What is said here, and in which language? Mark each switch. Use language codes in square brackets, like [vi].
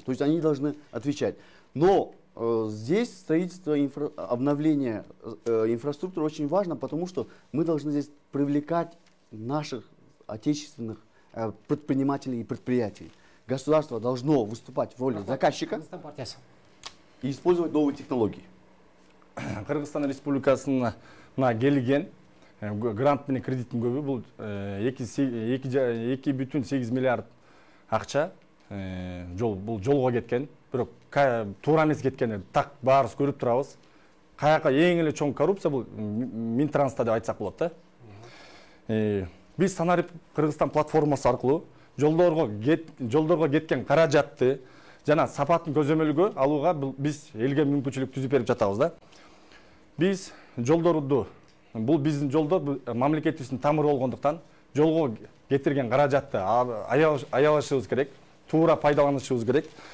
[ru] То есть они должны отвечать. Но здесь строительство, обновление инфраструктуры очень важно, потому что мы должны здесь привлекать наших отечественных предпринимателей и предприятий. Государство должно выступать в роли заказчика и использовать новые технологии. [ky] Кыргызстан Республикасына келген грант менен кредиттин көбү бул 2,8 миллиард акча бул жолго кеткен. Бирок туура эмес кеткен, так баарыбыз көрүп турабыз. Каяка эң эле чоң коррупция бул Минтранста деп айтсак болот да. Биз Санарип Кыргызстан платформасы аркылуу жолдорго кеткен каражатты жана сапатын көзөмөлгө алууга биз элге мүмкүнчүлүк түзүп берип жатабыз да. Биз жолдорду, бул биздин жолдор мамлекетибиздин тамыры болгондуктан жолго кетирген каражатты аябашыбыз керек, туура пайдаланышыбыз керек.